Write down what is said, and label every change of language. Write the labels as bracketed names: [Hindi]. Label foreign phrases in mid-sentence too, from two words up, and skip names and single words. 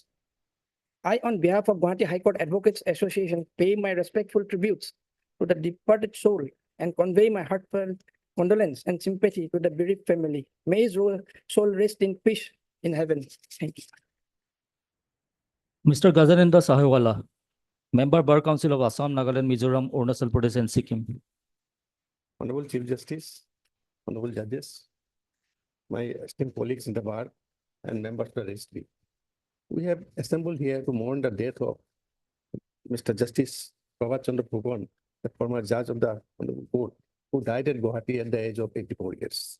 [English] I, on behalf of Guwahati High Court Advocates Association, pay my respectful tributes to the departed soul and convey my heartfelt condolence and sympathy to the bereaved family. May his soul rest in peace in heaven. Thank you. Mr. Gajanendra Sahewala, Member Bar Council of Assam, Nagaland, Mizoram, Arunachal Pradesh, and Sikkim. Honorable Chief Justice, honorable judges, my esteemed colleagues in the bar, and members of the registry. We have assembled here to mourn the death of Mr. Justice Prabhat Chandra Fukan, the former judge of the court, who died at Guwahati at the age of 84 years.